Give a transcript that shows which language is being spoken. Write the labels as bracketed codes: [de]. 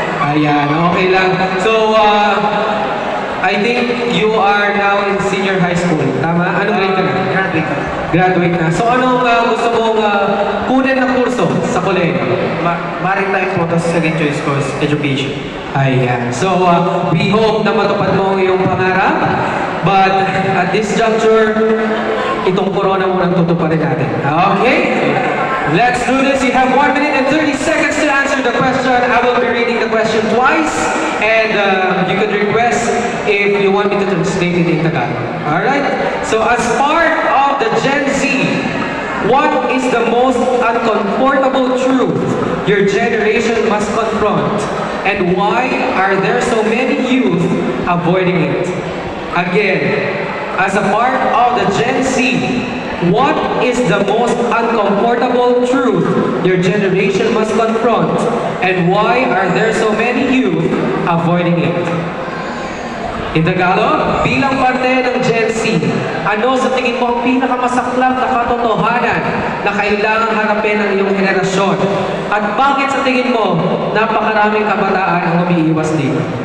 [tl] Ayan, okay lang. [en] So, I think you are now in senior high school. [tl] Tama? Anong grade ka na? Graduate na. So, anong gusto mong kunin na kurso sa kolehiyo? [en] Maritime [tl] po, tapos [en] second choice ko is education. [tl] Ayan. [en] So, we hope [tl] na matupad mo ang iyong pangarap. [en] But at this juncture, [tl] itong corona muna tutuparin natin. [en] Okay? Let's do this. You have 1 minute and 30 seconds to answer the question. I will be reading the question twice. And you could request if you want me to translate it in Tagalog. Alright? So, as part of the Gen Z, what is the most uncomfortable truth your generation must confront? And why are there so many youth avoiding it? Again, as a part of the Gen Z, what is the most uncomfortable truth your generation must confront? And why are there so many youth avoiding it? In Tagalog, [tl] bilang parte ng Gen Z, ano sa tingin mo ang pinakamasaklap na katotohanan na kailangang harapin ng iyong henerasyon? At bakit sa tingin mo napakaraming kabataan ang umiiwas dito?